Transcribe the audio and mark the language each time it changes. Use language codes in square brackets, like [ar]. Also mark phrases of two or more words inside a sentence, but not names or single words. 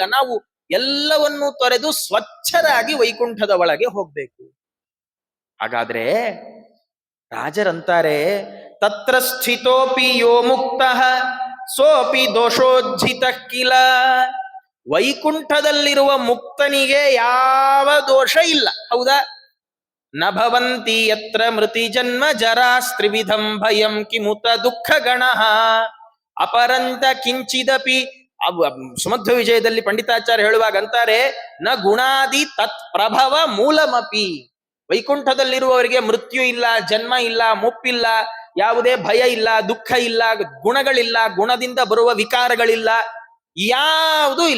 [kn] ನಾವು ಎಲ್ಲವನ್ನೂ ತೊರೆದು ಸ್ವಚ್ಛರಾಗಿ ವೈಕುಂಠದ ಒಳಗೆ ಹೋಗ್ಬೇಕು. ಹಾಗಾದ್ರೆ ರಾಜರಂತಾರೆ, [sa] ತತ್ರ ಸ್ಥಿತೋಪಿ ಯೋ ಮುಕ್ತ ಸೋಪಿ ದೋಷೋಜ್ಜಿತ ಕಿಲ. [kn] ವೈಕುಂಠದಲ್ಲಿರುವ ಮುಕ್ತನಿಗೆ ಯಾವ ದೋಷ ಇಲ್ಲ, ಹೌದಾ? [sa] ನ ಭವಂತಿ ಯತ್ರ ಮೃತಿ ಜನ್ಮ ಜರಾಸ್ತ್ರಿವಿಧಂ ಭಯಂ ಕಿಮುತ ದುಃಖ ಗಣ ಅಪರಂತ ಕಿಂಚಿದಪಿ. [kn] ಸುಮಧ್ವ ವಿಜಯದಲ್ಲಿ ಪಂಡಿತಾಚಾರ್ಯ ಹೇಳುವಾಗ ಅಂತಾರೆ, [sa] ನ ಗುಣಾದಿ ತತ್ ಪ್ರಭವ ಮೂಲಮಪಿ. [kn] ವೈಕುಂಠದಲ್ಲಿರುವವರಿಗೆ ಮೃತ್ಯು ಇಲ್ಲ, ಜನ್ಮ ಇಲ್ಲ, ಮುಪ್ಪಿಲ್ಲ, ಯಾವುದೇ ಭಯ ಇಲ್ಲ, ದುಃಖ ಇಲ್ಲ, ಗುಣಗಳಿಲ್ಲ, ಗುಣದಿಂದ ಬರುವ ವಿಕಾರಗಳಿಲ್ಲ, ಯಾವುದೂ ಇಲ್ಲ.